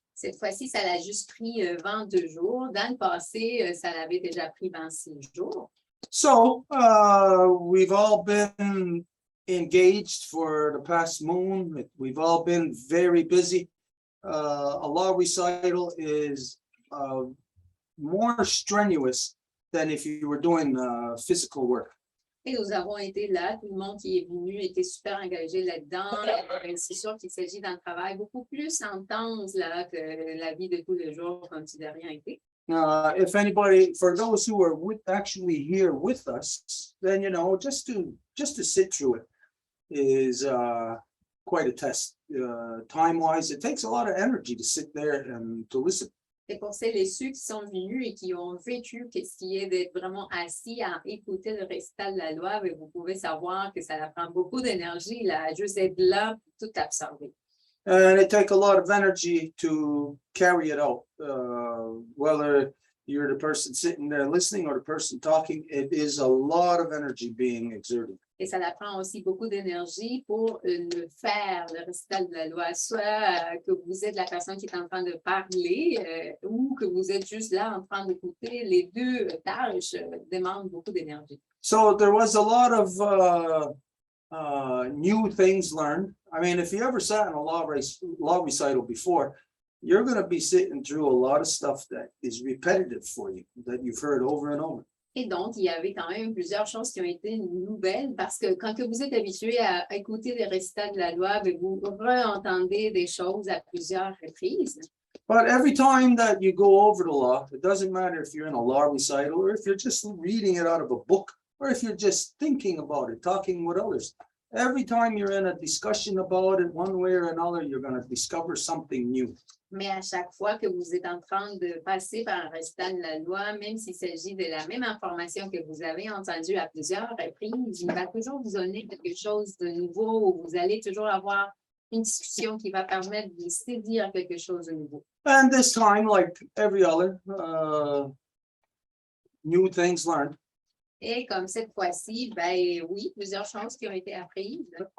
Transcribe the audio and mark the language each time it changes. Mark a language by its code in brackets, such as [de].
[fr] Cette fois-ci, ça l'a juste pris 22 jours. Dans le passé, ça l'avait déjà pris 26 jours. [en] So we've all been engaged for the past moon. We've all been very busy. A law recital is more strenuous than if you were doing physical work. [fr] Et nous avons été là, tout le monde qui est venu était super engagé là-dedans. C'est sûr qu'il s'agit d'un travail beaucoup plus intense là, que la vie de tous les jours comme si de rien n'était. [en] If anybody, for those who are actually here with us, then just to sit through it is quite a test. Time-wise, it takes a lot of energy to sit there and to listen. [fr] Et pour ceux qui sont venus et qui ont vécu ce qui est d'être vraiment assis à écouter le récital de la loi, vous pouvez savoir que ça prend beaucoup d'énergie là, juste être là, tout absorber. [en] And it takes a lot of energy to carry it out, whether you're the person sitting there listening or the person talking, it is a lot of energy being exerted. [fr] Et ça prend aussi beaucoup d'énergie pour le faire, le récital de la loi, soit que vous êtes la personne qui est en train de parler ou que vous êtes juste là en train d'écouter. Les deux tâches demandent beaucoup d'énergie. [en] So there was a lot of new things learned. I mean, if you ever sat in a law recital before, you're going to be sitting through a lot of stuff that is repetitive for you, that you've heard over and over. [fr] Et donc, il y avait quand même plusieurs choses qui ont été nouvelles parce que quand que vous êtes habitué à écouter les récitals de la loi, vous re-entendez des choses à plusieurs reprises. [en] But every time that you go over the law, it doesn't matter if you're in a law recital or if you're just reading it out of a book or if you're just thinking about it, talking with others. Every time you're in a discussion about it, one way or another, you're going to discover something new. [fr] Mais à chaque fois que vous êtes en train de passer par un récital de la loi, même s'il s'agit de la même information que vous avez entendue à plusieurs reprises, il va toujours vous donner quelque chose de nouveau ou vous allez toujours avoir une discussion qui va permettre de saisir quelque chose de nouveau. [en] And this time, like every other, new things learned. [fr] Et comme cette fois-ci, ben oui, plusieurs choses qui ont été apprises.